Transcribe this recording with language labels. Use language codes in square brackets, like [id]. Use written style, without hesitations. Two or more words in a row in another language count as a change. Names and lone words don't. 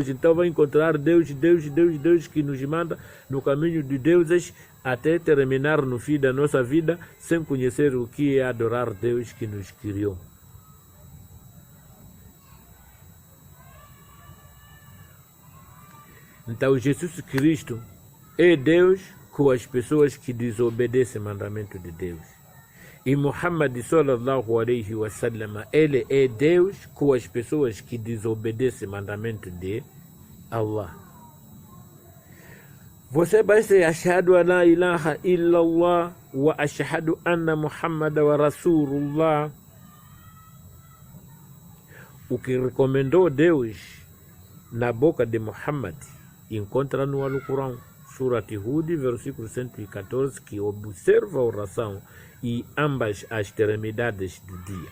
[pt] Então vai encontrar Deus que nos manda no caminho de deuses até terminar no fim da nossa vida sem conhecer o que é adorar Deus que nos criou. Então Jesus Cristo é Deus com as pessoas que desobedecem o mandamento de Deus. [ar] E Muhammad صلى الله عليه وسلم, [pt] ele é Deus com as pessoas que desobedecem o mandamento de Allah. Você basta [ar] أشهد أن لا إله إلا الله وأشهد أن محمد ورسول الله. [pt] O que recomendou Deus na boca de Muhammad encontra no Alcorão, Surat Hud, versículo 114, que observa a oração e ambas as extremidades do dia.